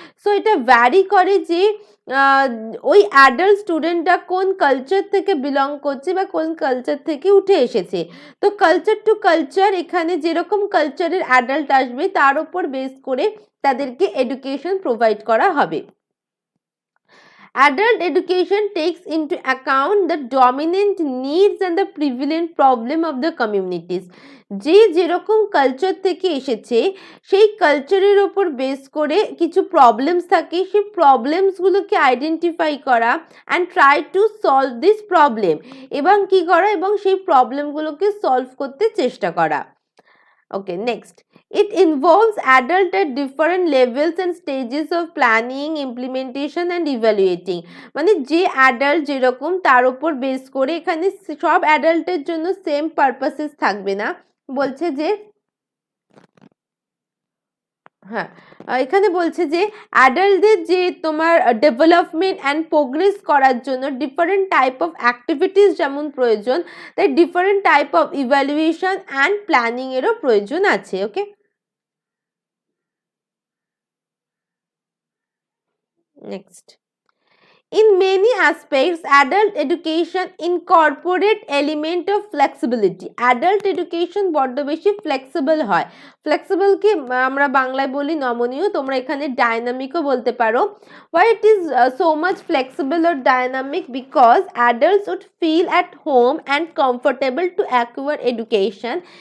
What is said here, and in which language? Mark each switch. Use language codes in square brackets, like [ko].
[bn] So এটা vary করে যে ওই অ্যাডাল্ট স্টুডেন্টটা কোন কালচার থেকে বিলং করছে বা কোন কালচার থেকে উঠে এসেছে। তো কালচার টু কালচার, এখানে যেরকম কালচারের অ্যাডাল্ট আসবে তার উপর বেস করে তাদেরকে এডুকেশন প্রোভাইড করা হবে। [en] Adult education takes into account the dominant needs and the prevalent problem of the communities. [bn] যে যেরকম কালচার থেকে এসেছে সেই কালচারের ওপর বেস করে কিছু প্রবলেমস থাকে, সেই প্রবলেমসগুলোকে আইডেন্টিফাই করা [en] and try to solve this problem, [bn] এবং কি করা, এবং সেই প্রবলেমগুলোকে সলভ করতে চেষ্টা করা। [en] Okay, next. It involves adult at different levels and stages of planning, implementation and evaluating. [bn] মানে যে অ্যাডাল্ট যেরকম তার উপর বেস করে, এখানে সব অ্যাডাল্টের জন্য সেম পারপাসেস থাকবে না। বলছে যে হ্যাঁ, এখানে বলছে যে অ্যাডাল্টদের যে তোমার ডেভেলপমেন্ট অ্যান্ড প্রোগ্রেস করার জন্য ডিফারেন্ট টাইপ অফ অ্যাক্টিভিটিস যেমন প্রয়োজন, তাই different type of evaluation and planning এরও প্রয়োজন আছে। [en] Okay, next. In many aspects, adult education incorporate element of flexibility. [bn] Adult education বড্ড বেশি ফ্লেক্সিবল হয়। ফ্লেক্সিবলকে আমরা বাংলায় বলি নমনীয়, তোমরা এখানে ডাইনামিকও বলতে পারো। [en] Why it is so much flexible or dynamic? Because adults would feel at home and comfortable to acquire education.